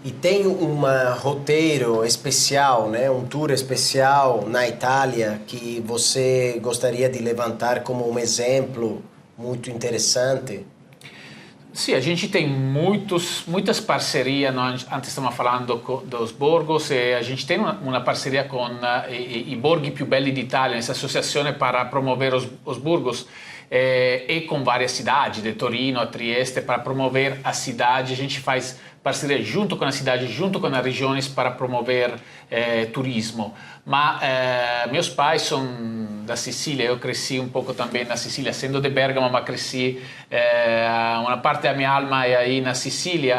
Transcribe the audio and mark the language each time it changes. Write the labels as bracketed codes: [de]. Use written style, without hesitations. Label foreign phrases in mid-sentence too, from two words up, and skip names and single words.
[pt] E tem um roteiro especial, né? Um tour especial na Itália que você gostaria de levantar como um exemplo muito interessante? Sì, a gente tem muitas parcerias, antes [it] stiamo parlando [pt] dos borgos, e a gente tem una parceria [it] con i borghi più belli d'Italia, questa associazione [pt] para promover os burgos, e com várias cidades, de Torino a Trieste, para promover a cidade. A gente faz parceria junto com a cidade, junto com as regiões para promover turismo. Mas meus pais são da Sicília, eu cresci um pouco também na Sicília, sendo de Bergamo, mas cresci, uma parte da minha alma é aí na Sicília.